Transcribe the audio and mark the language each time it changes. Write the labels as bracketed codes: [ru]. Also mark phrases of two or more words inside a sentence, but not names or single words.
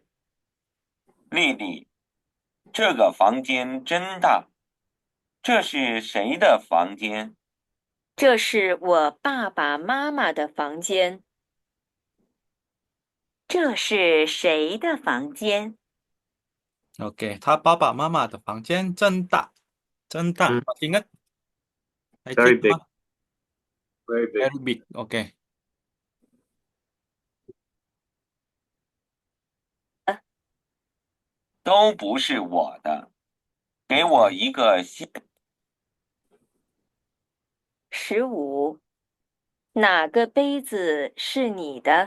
[zh] 丽丽，这个房间真大，这是谁的房间？这是我爸爸妈妈的房间。这是谁的房间？ OK，他爸爸妈妈的房间真大，真大，嗯 [id] masih ingat？ 还记 [en] very [zh] 得 [en] big [zh] 吗 [en] very big ？Very big。OK， [zh] 都不是我的，给我一个新。15，哪个杯子是你的？